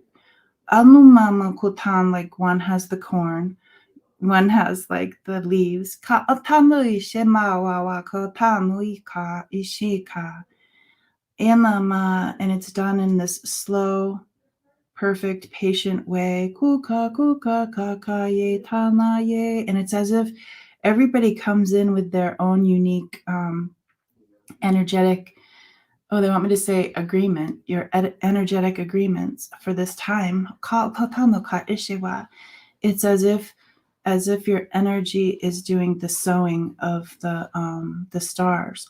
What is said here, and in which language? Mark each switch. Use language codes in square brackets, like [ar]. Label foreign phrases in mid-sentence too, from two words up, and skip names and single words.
[en] Mama Kutan, like one has the corn, one has like the leaves. And it's done in this slow, perfect, patient way. Kuka, kuka, kaka, ye, tana, ye. And it's as if everybody comes in with their own unique energetic, they want me to say agreement, your energetic agreements for this time. It's as if your energy is doing the sewing of the stars.